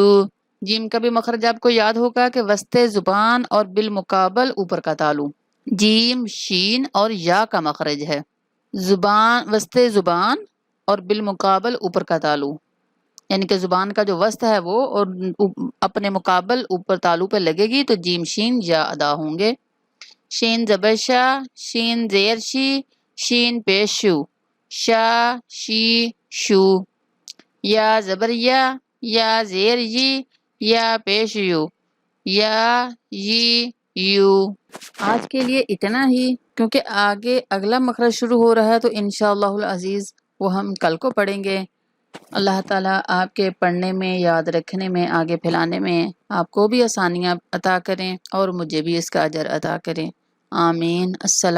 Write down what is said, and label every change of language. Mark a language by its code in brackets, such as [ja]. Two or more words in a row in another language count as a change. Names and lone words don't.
[ur] جیم کا بھی مخرج آپ کو یاد ہوگا کہ وسط زبان اور بالمقابل اوپر کا تالو۔ جیم شین اور یا کا مخرج ہے، زبان وسط زبان اور بالمقابل اوپر کا تالو، یعنی کہ زبان کا جو وسط ہے وہ اور اپنے مقابل اوپر تالو پہ لگے گی تو جیم شین یا ادا ہوں گے۔ شین زبر شا، شین زیر شی، شین پیش شو، شا شی شو۔ یا زبر یا زیر یی، یا پیش یو، یا یی یو۔ آج کے لیے اتنا ہی، کیونکہ آگے اگلا مخرج شروع ہو رہا ہے تو [ar] انشاءاللہ العزیز [ur] وہ ہم کل کو پڑھیں گے۔ اللہ تعالیٰ آپ کے پڑھنے میں، یاد رکھنے میں، آگے پھیلانے میں آپ کو بھی آسانیاں عطا کریں اور مجھے بھی اس کا اجر عطا کریں، آمین۔